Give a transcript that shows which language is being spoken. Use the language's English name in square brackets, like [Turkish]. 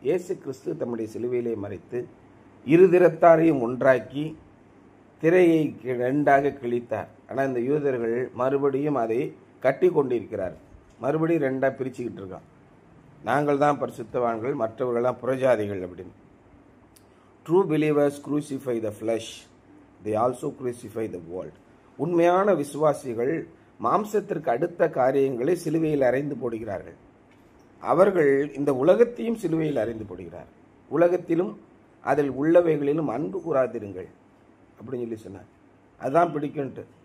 [Tamil] இயேசு கிறிஸ்து தம்முடைய சிலுவையிலே மறைத்து இருதிரத்தாரையும் ஒன்றாக்கி திரையை 2ஆக கிழித்தார். ஆனால் இந்த யூதர்கள் மறுபடியும் அதை கட்டி கொண்டிருக்கிறார். மறுபடியும் 2ஆக பிரிச்சுக்கிட்டு இருக்கான். நாங்கள் தான் பரிசுத்தவான்கள், மற்றவர்கள்லாம் புறஜாதிகள் அப்படின்னு. [English] True believers crucify the flesh, they also crucify the world. [Tamil] உண்மையான விசுவாசிகள் மாம்சத்திற்கு அடுத்த காரியங்களை சிலுவையில் அறைந்து போடுகிறார்கள். அவர்கள் இந்த உலகத்தையும் சிலுவையில் அறைந்து போடுகிறார். உலகத்திலும் அதில் உள்ளவைகளிலும் அன்பு கூறாதிருங்கள் அப்படின்னு சொல்லி சொன்னார். அதுதான் பிடிக்கும்ட்டு.